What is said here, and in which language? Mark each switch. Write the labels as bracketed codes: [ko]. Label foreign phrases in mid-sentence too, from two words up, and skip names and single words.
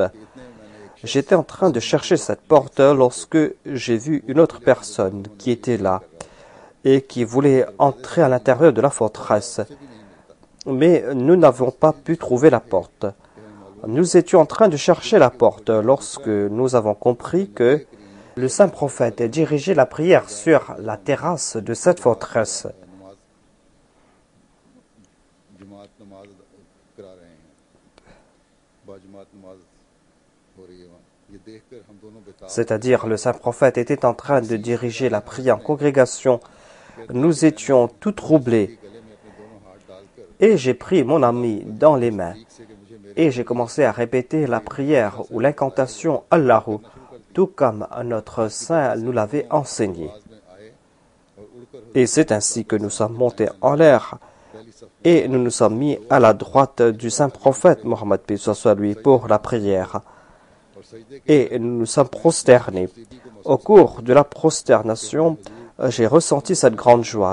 [fr] J'étais en train de chercher cette porte lorsque j'ai vu une autre personne qui était là et qui voulait entrer à l'intérieur de la forteresse. Mais nous n'avons pas pu trouver la porte. Nous étions en train de chercher la porte lorsque nous avons compris que le saint prophète dirigeait la prière sur la terrasse de cette forteresse. [hi] जमात नमाज करा रहे हैं बाजमात नमाज हो रही है वहाँ ये देखकर हम दोनों बेताब [fr] C'est-à-dire le saint prophète était en train de diriger la prière en congrégation. Nous étions tout troublés [hi] गले में अपने दोनों हाथ डालकर [fr] et j'ai pris mon ami dans les mains [hi] से कि मुझे मेरे [fr] et j'ai commencé à répéter la prière ou l'incantation Allahu, tout comme notre saint nous l'avait enseigné. [hi] आवाज में आए [fr] Et c'est ainsi que nous sommes montés en l'air et nous nous sommes mis à la droite du saint prophète Mohammed paix soit lui pour la prière. Et nous nous sommes prosternés. Au cours de la prosternation, j'ai ressenti cette grande joie.